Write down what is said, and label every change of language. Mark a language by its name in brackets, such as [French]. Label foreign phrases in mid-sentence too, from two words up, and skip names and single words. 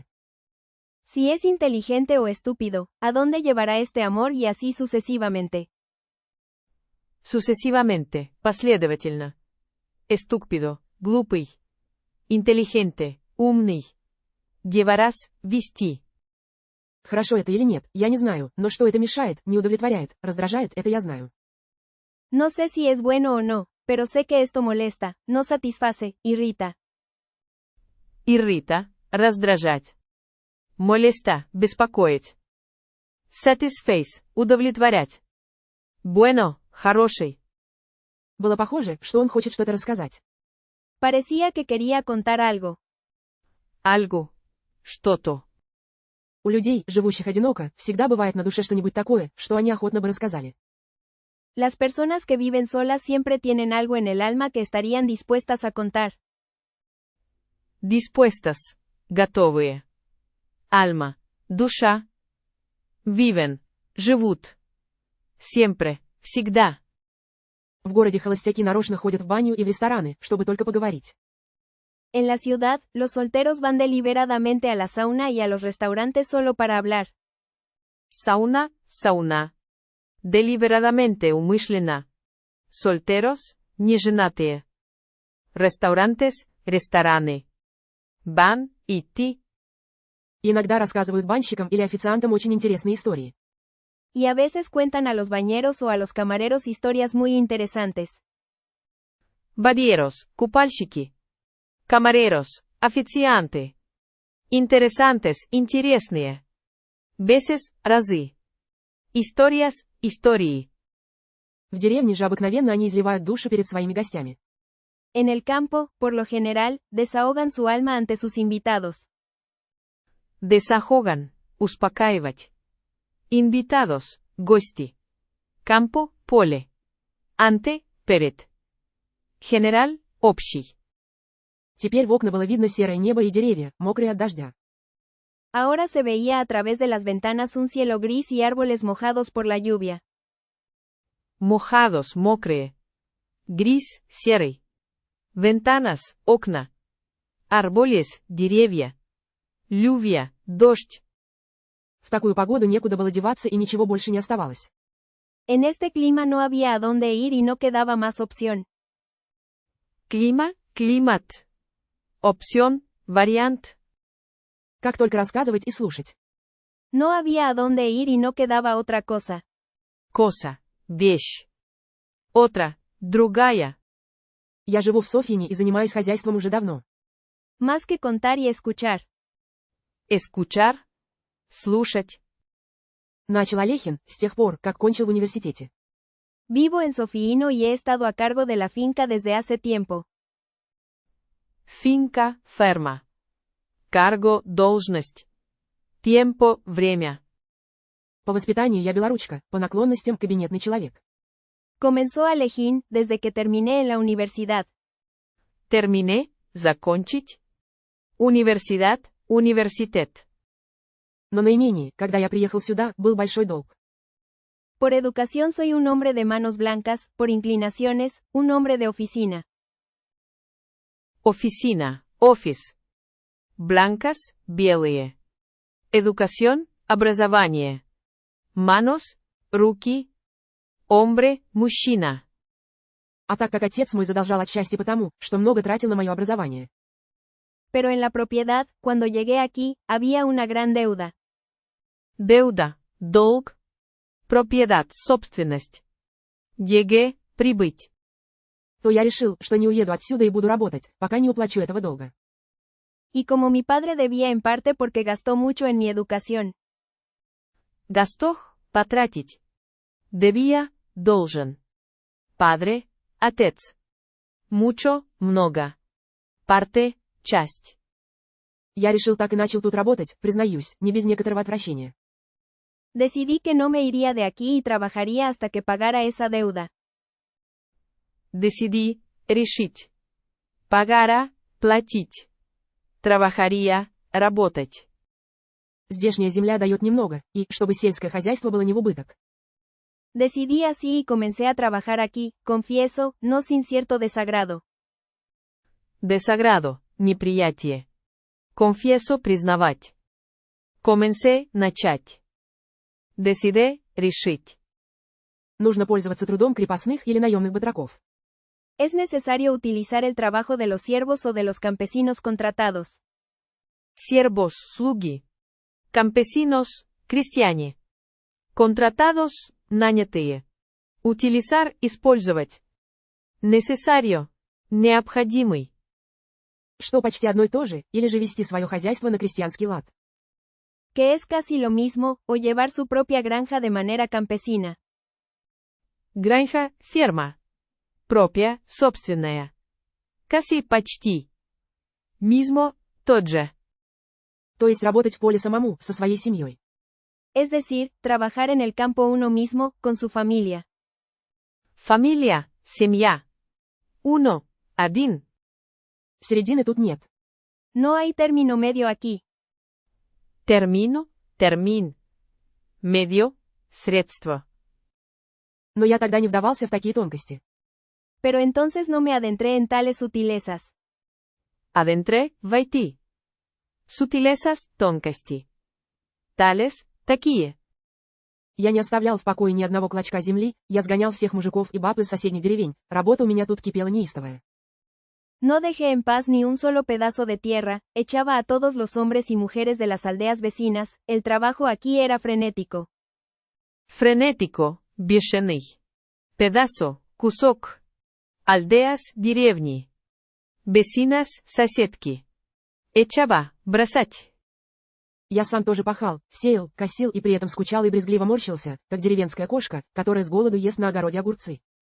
[Spanish] Si es inteligente o estúpido, ¿a dónde llevará este amor y así sucesivamente? Sucesivamente, [Russian] последовательно. Estúpido, глупый. Inteligente, умный. Llevarás, вести. Хорошо это или нет, я не знаю, но что это мешает, не удовлетворяет, раздражает, это я знаю. [Spanish] No sé si es bueno o no, pero sé que esto molesta, no satisface, irrita. Irrita, [Russian] раздражать. Molesta, беспокоить. Satisface, удовлетворять. Bueno, хороший. Было похоже, что он хочет что-то рассказать. [Spanish] Parecía que quería contar algo. Algo. [Russian] Что-то. У людей, живущих одиноко, всегда бывает на душе что-нибудь такое, что они охотно бы рассказали. [Spanish] Las personas que viven solas siempre tienen algo en el alma que estarían dispuestas a contar. Dispuestas. [Russian] Готовые. Alma. Душа. Viven. Живут. Siempre. Всегда. В городе холостяки нарочно ходят в баню и в рестораны, чтобы только поговорить. [Spanish] En la ciudad, los solteros van deliberadamente a la sauna y a los restaurantes solo para hablar. Sauna, [Russian] сауна. Deliberadamente, умышленно. Solteros, неженатые. Restaurantes, рестораны. Van, идти. И иногда рассказывают банщикам или официантам очень интересные истории. [Spanish] Y a veces cuentan a los bañeros o a los camareros historias muy interesantes. [Russian] Badieros, купальщики. Camareros, официанты. Interesantes, интересные. Veces, разы. [Spanish] Historias, [Russian] истории. В деревне же обыкновенно они изливают душу перед своими гостями. [Spanish] En el campo, por lo general, desahogan su alma ante sus invitados. [Russian] Desahogan, успокаивать. Invitados, гости. [Spanish] Campo, [Russian] поле. Ante, перед. General, общий. Теперь в окна было видно серое небо и деревья, мокрые от дождя. [Spanish] Ahora se veía a través de las ventanas un cielo gris y árboles mojados por la lluvia. Mojados, [Russian] мокрые. Gris, серый. Ventanas, окна. Árboles, деревья. Lluvia, дождь. В такую погоду некуда было деваться и ничего больше не оставалось. [Spanish] En este clima no había a dónde ir y no quedaba más opción. Clima, климат. Opción, [Russian] вариант. Как только рассказывать и слушать. [Spanish] No había a dónde ir y no quedaba otra cosa. Cosa, [Russian] вещь. Otra, другая. Я живу в Софьине и занимаюсь хозяйством уже давно. [Spanish] Más que contar y escuchar. Escuchar. [Russian] Слушать. Начал Олехин, с тех пор, как кончил в университете. [Spanish] Vivo en Sofiino y he estado a cargo de la finca desde hace tiempo. Finca, ферма. Cargo, [Russian] должность. Tiempo, время. По воспитанию я белоручка, по наклонностям кабинетный человек. [Spanish] Comenzó Alejín desde que terminé en la universidad. Terminé, [Russian] закончить. Universidad, университет. Но на имении, когда я приехал сюда, был большой долг. [Spanish] Por educación soy un hombre de manos blancas, por inclinaciones, un hombre de oficina. [Russian] Oficina, office. Blancas, белые. [Spanish] Educación, образование. Manos, [Russian] руки. Hombre, мужчина. А так как отец мой задолжал отчасти потому, что много тратил на мое образование. [Spanish] Pero en la propiedad, cuando llegué aquí, había una gran deuda. Deuda, долг. Propiedad, [Russian] собственность. Llegué, прибыть. То я решил, что не уеду отсюда и буду работать, пока не уплачу этого долга. [Spanish] Y como mi padre debía en parte porque gastó mucho en mi educación. [Russian] Гастох, потратить. Debía, должен. Padre, отец. Mucho, много. Parte, часть. Я решил так и начал тут работать, признаюсь, не без некоторого отвращения. [Spanish] Decidí que no me iría de aquí y trabajaría hasta que pagara esa deuda. [Russian] Deciди, решить. Погара, платить. Трабахария, работать. Здешняя земля дает немного, и, чтобы сельское хозяйство было не в убыток. [Spanish] Decidí así y comencé a trabajar aquí, confieso, no sin cierto desagrado. Desagrado, [Russian] неприятие. Confieso, признавать. Comencé, начать. Decide, решить. Нужно пользоваться трудом крепостных или наемных батраков. [Spanish] Es necesario utilizar el trabajo de los siervos o de los campesinos contratados. Siervos, [Russian] слуги. Campesinos, крестьяне. Contratados, нанятые. Utilizar, использовать. Necesario, необходимый. Что почти одно и то же, или же вести свое хозяйство на крестьянский лад. [Spanish] Que es casi lo mismo, o llevar su propia granja de manera campesina. [Russian] Granja, ферма. Propia, собственная. [Spanish] Casi, почти. Mismo, [Russian] тот же. То есть работать в поле самому, со своей семьей. [Spanish] Es decir, trabajar en el campo uno mismo, con su familia. Familia, [Russian] семья. Uno, один. Середины тут нет. [Spanish] No hay término medio aquí. Termino, termin. Medio, [Russian] средство. Но я тогда не вдавался в такие тонкости. [Spanish] Pero entonces no me adentré en tales sutilezas. Adentré, [Russian] войти. Sutilezas, тонкости. Tales, такие. Я не оставлял в покое ни одного клочка земли, я сгонял всех мужиков и баб из соседних деревень, работа у меня тут кипела неистовая. [Spanish] No dejé en paz ni un solo pedazo de tierra, echaba a todos los hombres y mujeres de las aldeas vecinas, el trabajo aquí era frenético. Frenético, [Russian] бешеный. Pedazo, кусок. Aldeas, деревни. Vecinas, соседки. Echaba, бросать. Я сам тоже пахал, сеял, косил и при этом скучал и брезгливо морщился, как деревенская кошка, которая с голоду ест на огороде огурцы.